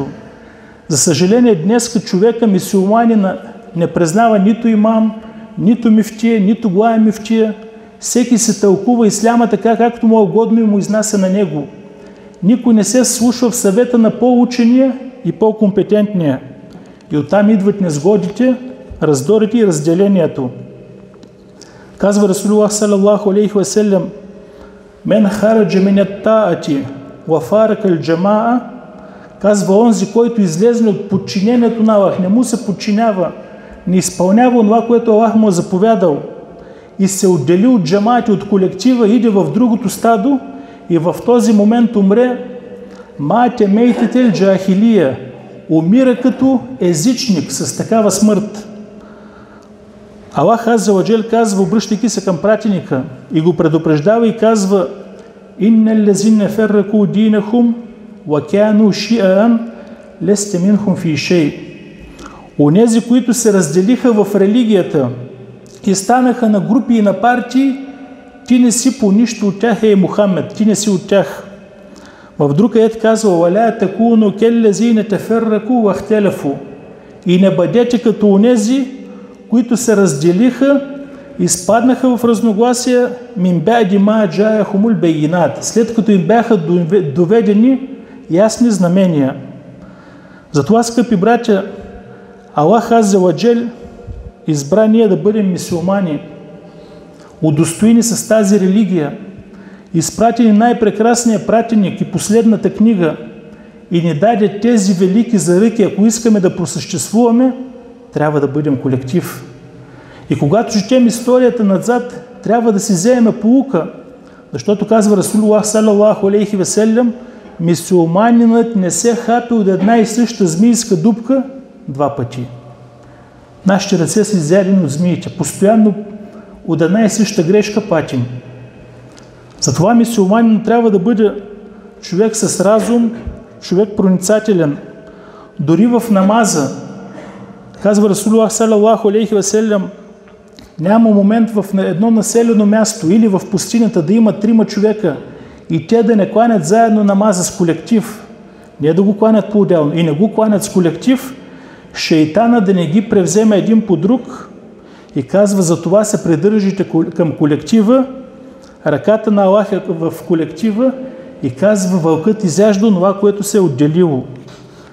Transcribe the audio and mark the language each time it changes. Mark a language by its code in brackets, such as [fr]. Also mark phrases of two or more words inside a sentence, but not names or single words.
[bg] За съжаление, днес човека, мюсюлманина, не признава нито имам, нито мифтия, нито главен мифтия. Всеки се тълкува исляма така, както му е угодно и му изнася на него. Никой не се слушва в съвета на по-учения и по-компетентния. И оттам идват незгодите, раздорите и разделението. Казва Расулуллах [ar] صلى الله عليه وسلم: من خرج من الطاعة وفارق الجماعة, [bg] казва онзи, който излезне от подчинението на Аллах, не му се подчинява, не изпълнява това, което Аллах му е заповядал и се отдели от джамаати, от колектива, иде в другото стадо и в този момент умре, [ar] مات ميتة الجاهلية, [bg] умира като езичник с такава смърт. Аллах [ar] عز وجل [bg] казва, обръщайки се към пратеника и го предупреждава и казва: [ar] إن الذين فرقوا دينهم وكانوا شيعا لست منهم في شيء. [bg] Онези, които се разделиха в религията и станаха на групи и на партии, ти не си по нищо от тях, Мухаммед, ти не си от тях. В друг аят казва: [ar] ولا تكونوا كالذين تفرقوا واختلفوا. [bg] И не бъдете като онези, които се разделиха и спаднаха в разногласия [ar] من بعد ما جاءهم البينات, [bg] след като им бяха доведени ясни знамения. Затова, скъпи братя, Аллах [ar] عز وجل [bg] избра ние да бъдем мюсюлмани, удостоени с тази религия, изпратени най-прекрасния пратеник и последната книга, и ни даде тези велики заръки. Ако искаме да просъществуваме, трябва да бъдем колектив. И когато четем историята назад, трябва да си вземем поука, защото казва Расулуллах [ar] صلى الله عليه وسلم: [bg] мюсюлманинът не се хапи от една и съща змийска дупка два пъти. Нашите ръце са изядени от змиите. Постоянно от една и съща грешка патим. Затова мюсюлманин трябва да бъде човек с разум, човек проницателен. Дори в намаза, казва Расулуллах [ar] صلى الله عليه وسلم, [bg] няма момент в едно населено място или в пустинята да има 3 човека и те да не кланят заедно намаза с колектив. Не да го кланят по-отделно и не го кланят с колектив, шейтана да не ги превземе един по друг, и казва: за това се придържите към колектива, ръката на Аллах е в колектива, и казва: вълкът изяжда това, което се е отделило.